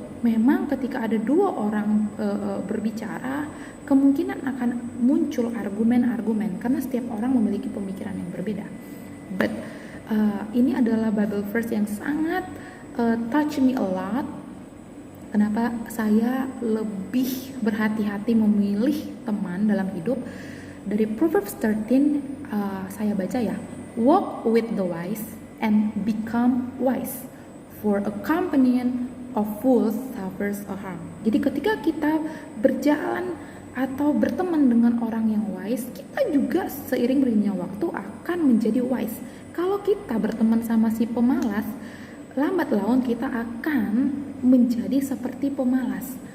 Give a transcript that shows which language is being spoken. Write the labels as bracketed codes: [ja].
[id] Memang ketika ada dua orang berbicara, kemungkinan akan muncul argumen-argumen karena setiap orang memiliki pemikiran yang berbeda. [en] But [id] ini adalah Bible verse yang sangat [en] touch me a lot. [id] Kenapa saya lebih berhati-hati memilih teman dalam hidup? Dari Proverbs 13 saya baca ya, [en] walk with the wise and become wise, for a companion of fools suffers a harm. [id] Jadi ketika kita berjalan atau berteman dengan orang yang wise, kita juga seiring berjalannya waktu akan menjadi wise. Kalau kita berteman sama si pemalas, lambat laun kita akan menjadi seperti pemalas.